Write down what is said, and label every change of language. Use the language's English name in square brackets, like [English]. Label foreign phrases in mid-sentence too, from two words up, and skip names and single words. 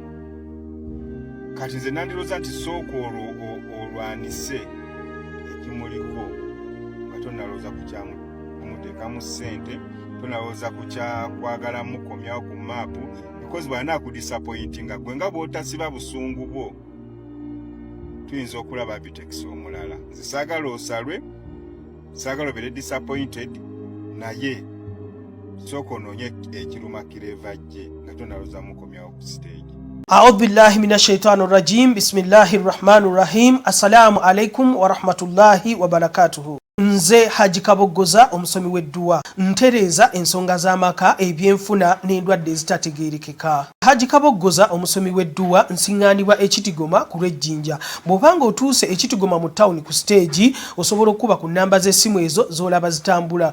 [Ganda] Kati nze nandirowooza nti sooka olwanise ekimuliko nga tonnalowooza ku kyamu kumuteekamu ssente, tonnalowooza ku kyakwagala mukomyawo ku maapu because bw'anaakudisappointinga gwe nga bw'otasiba busungu bwo tuyinza okulaba Bitex omulala. Nze saagala osalwe, saagala obeere disappointed, naye sooka onoonye ekiruma Kirevajje nga tonnalowooza mukomyawo ku stage. [Arabic] أعوذ بالله من الشيطان الرجيم. بسم الله الرحمن الرحيم. السلام عليكم ورحمة الله وبركاته. [Ganda] Nze Haji Kaboggoza omusomi w'edduwa ntereeza ensonga z'amaka, ebyenfuna n'endwadde ezitategeerekeka. Haji Kaboggoza omusomi w'edduwa nsiŋŋaanibwa Ekitigoma ku lw'Ejjinja. Bw'obanga otuuse Ekitigoma mu ttawuni ku stage osobola okuba ku nnamba z'essimu ezo z'olaba zitambula.